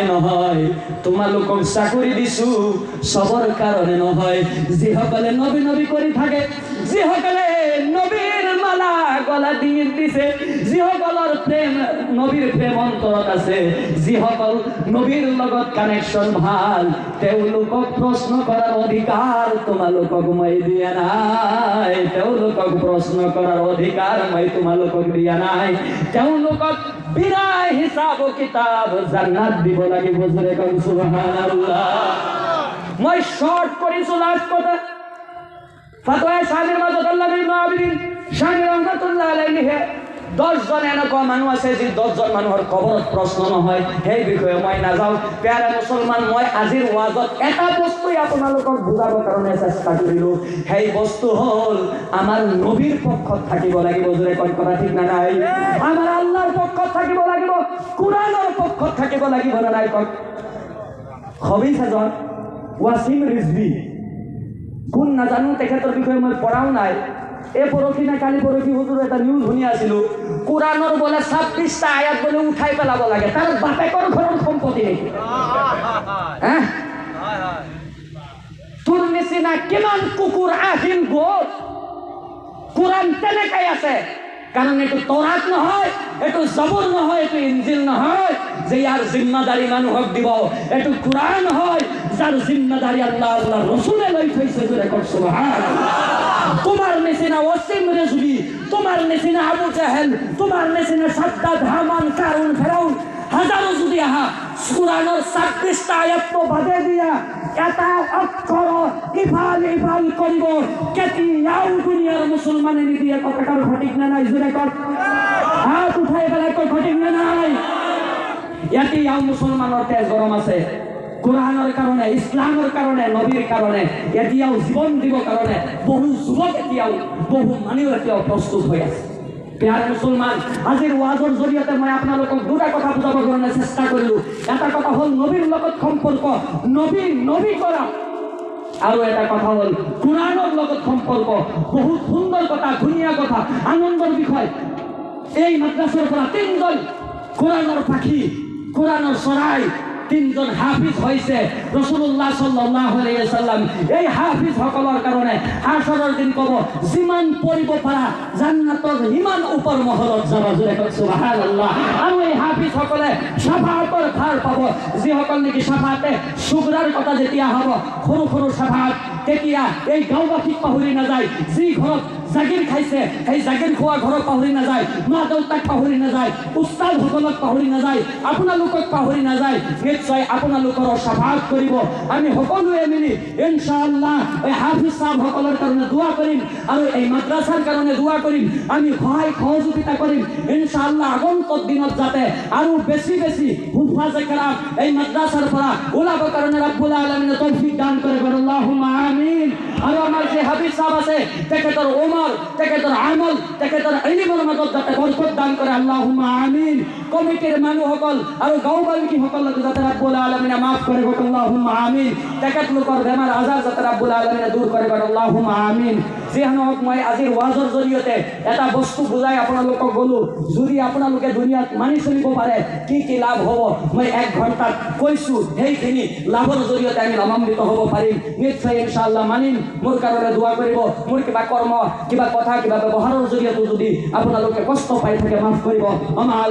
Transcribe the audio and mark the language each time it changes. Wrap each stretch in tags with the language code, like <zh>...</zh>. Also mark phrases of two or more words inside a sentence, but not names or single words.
<as>নহয় তোমালোকক চাকৰি দিছো সবৰ কাৰণে নহয় যিসকলে নবী নবী কৰি থাকে যিসকলে নবীৰ মালা গলা ডিঙিত দিছে যিসকলৰ প্ৰেম নবীৰ প্ৰেম অন্তৰত আছে যিসকল নবীৰ লগত কানেকশ্যন ভাল তেওঁলোকক প্ৰশ্ন কৰাৰ অধিকাৰ তোমালোকক মই দিয়া নাই তেওঁলোকক প্ৰশ্ন কৰাৰ অধিকাৰ মই তোমালোকক দিয়া নাই তেওঁলোকক বিনা হিসাব কিতাব জান্নাত দিব লাগিব জোৰে কওক সুবহানাল্লাহ মই শর্ট কৰিছো লাস্ট কথা ফতোয়া শামির মাজত আল্লাহ ইবনে আবিদিন শামি রহমাতুল্লাহ আলাইহি 10 জন এনেকুৱা মানুহ আছে যে 10 জন মানুহৰ কবৰত প্ৰশ্ন নহয় সেই বিষয়ে মই নাযাওঁ প্যাৰা মুছলমান মই আজিৰ ওয়াজত এটা বস্তুই আপোনালোকক বুজাবৰ কাৰণে চেষ্টা কৰিলো সেই বস্তু হ'ল আমাৰ নবীৰ পক্ষত থাকিব লাগিব জোৰে কয় কথা ঠিক না নাই আমাৰ আল্লাহৰ পক্ষত থাকিব লাগিব কোরআনৰ পক্ষত থাকিব লাগিব না নাই কয় খবিস এজন ওয়াসিম রিজভী কোন নাজানো তেখেতৰ বিষয়ে মই পঢ়াও নাই এই পৰহি না কালি পৰহি হুজুৰ এটা নিউজ শুনি আছিলো কোরআনৰ বলে 26টা আয়াত বলে উঠাই পেলাব লাগে তাৰ বাপেকৰ ঘৰৰ সম্পত্তি নেকি হ্যাঁ তোৰ নিচিনা কিমান কুকুৰ আহিল গ'ল কোরআন তেনেকাই আছে কারণ এটু তৌরাত নহয় এটু জবুর নহয় এটু ইনজিল নহয় যে ইয়ার জিম্মাদারি মানুহক দিব এটু কোরআন হয় যার জিম্মাদারি আল্লাহ আল্লাহ রসুলে লই থইছে জোরে কর সুবহানাল্লাহ তোমার নিচিনা ওয়াসিম রিজভী তোমার নিচিনা আবু জাহেল তোমার নিচিনা সাদ্দাদ হামান কারুন ফেরাউন হাজারো যদি আহা কোরআনের 26টা আয়াত তো বাদে দিয়া এটা অক্ষর ইফাল ইফাল করিব কেতিয়াও দুনিয়ার মুসলমানে নিদিয়ে কথাটার সঠিক না নাই জোরে কর হাত উঠাই পেলাই কয় সঠিক না নাই এতিয়াও মুসলমানের তেজ গরম আছে কোরআনের কারণে ইসলামের কারণে নবীর কারণে এতিয়াও জীবন দিব কারণে বহু যুবক এতিয়াও বহু মানুষ এতিয়াও প্রস্তুত হয়ে আছে প্যার মুসলমান আজির ওয়াজৰ জৰিয়তে মই আপোনালোকক দুটা কথা বুজাবৰ কাৰণে চেষ্টা কৰিলো এটা কথা হ'ল নবীৰ লগত সম্পৰ্ক নবী কৰা আৰু এটা কথা হ'ল কোরআনৰ লগত সম্পৰ্ক বহুত সুন্দৰ কথা ধুনীয়া কথা আনন্দৰ বিষয় এই মাদ্ৰাছাৰ পৰা তিনজন কোরআনৰ পাখি কোরআনৰ চৰাই তিনজন হাফিজ হয়েছে</as> <ar>رسول الله صلى الله عليه وسلم</ar> <as>এই হাফিজ সকলের কারণে হাশরের দিন কব জিমান পড়িব পারা জান্নাতের ইমান উপর মহলত যাবা জোরে কয় সুবহানাল্লাহ আর এই হাফিজ সকলে শাফাআতের ভার পাব যে সকল নাকি শাফাআতে সুগরার কথা যেতিয়া হব সৰু সৰু শাফাআত তেতিয়া এই গাঁওবাসীক পাহৰি না যায় যি ঘৰত জাগির খাইছে সেই জাগির খোৱা ঘৰত পাহৰি না যায় মা দেউতাক পাহৰি না যায় উস্তাদ সকলক পাহৰি না যায় আপোনালোকক পাহৰি না যায় নিশ্চয় আপোনালোকৰ শাফাআত কৰিব আমি সকলোৱে মিলি ইনশাআল্লাহ এই হাফিজ সাহেব সকলৰ কাৰণে দোয়া কৰিম আৰু এই মাদ্ৰাছাৰ কাৰণে দোয়া কৰিম আমি সহায় সহযোগিতা কৰিম ইনশাআল্লাহ আগন্তুক দিনত যাতে আৰু বেছি বেছি</as> <ar>حفاظ كرام</ar> <as>এই মাদ্ৰাছাৰ পৰা ওলাবৰ কাৰণে ৰব্বুল আলামিনে তৌফিক দান কৰে</as> <ar>اللهم آمين</ar> <as>আৰু আমাৰ যে হাফিজ সাহেব আছে তেখেতৰ ওমৰ তেখেতৰ আমল তেখেতৰ ইলমৰ মাজত যাতে বৰকত দান কৰে</as> <ar>اللهم آمين</ar> <as>কমিটিৰ মানুহসকল আৰু গাঁওবাসী সকলক যাতে রব্বুল আলামিনে মাফ করে গো</as> <ar>اللهم آمين</ar> <as>তেখেত লোকৰ বেমাৰ আজাৰ যাতে রব্বুল আলামিনে দূৰ কৰে গো</as> <ar>اللهم آمين</ar> <as>যেন হোক মই আজিৰ ওয়াজৰ জৰিয়তে এটা বস্তু বুজাই আপোনালোকক গলো যদি আপোনালোকে দুনিয়াত মানি চলিব পাৰে কি লাভ হ'ব মই 1 ঘণ্টাত কৈছো সেইখিনি লাভৰ জৰিয়তে আমি লাভান্বিত হ'ব পাৰিম নিশ্চয় ইনশাআল্লাহ মানিম মোৰ কাৰণে দোয়া কৰিব মোৰ কিবা কৰ্ম কিবা কথা কিবা ব্যৱহাৰৰ জৰিয়তে যদি আপোনালোকে কষ্ট পাই থাকে মাফ কৰিব আমাৰ</as>